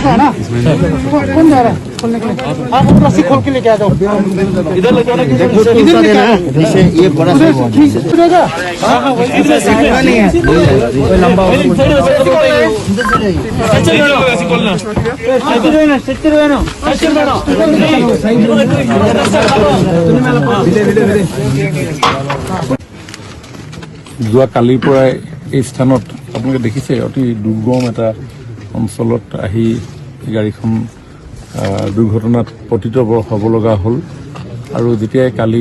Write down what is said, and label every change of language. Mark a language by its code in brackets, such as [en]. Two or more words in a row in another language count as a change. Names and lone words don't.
[hi] है ना कौन जा रहा है खोलने के लिए आप रस्सी खोल के लेके आ जाओ इधर ले जाना इधर लेके आ जैसे ये बड़ा उधर हां हां वही नहीं है कोई लंबा [as] যোৱা কালিৰ পৰাই এই স্থানত আপোনালোকে দেখিছে অতি দুৰ্গম এটা অঞ্চলত আহি গাড়ীখন দুৰ্ঘটনাত পতিত হ'ব লগা হ'ল আৰু যেতিয়াই কালি